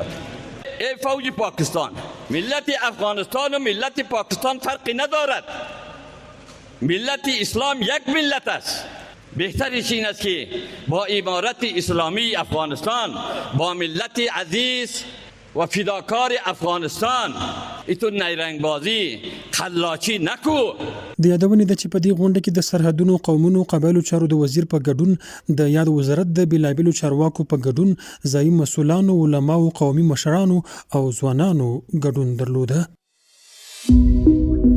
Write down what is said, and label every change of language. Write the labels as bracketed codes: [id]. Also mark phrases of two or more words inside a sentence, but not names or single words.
[fa] ای فوج پاکستان، ملت افغانستان و ملت پاکستان فرقی ندارد، ملت اسلام یک ملت است. بهترش این است که با امارت اسلامی افغانستان، با ملت عزیز و فداکار افغانستان ایتون نیرنگ بازی خلاچی نکو. [ps] د یادونې ده چې په دې غونډه کې د سرحدونو قومونو قبایلو چارو د وزیر په ګډون د یاد وزارت د بیلابیلو چارواکو په ګډون ځایي مسؤلانو، علماو، قومي مشرانو او ځوانانو ګډون درلوده.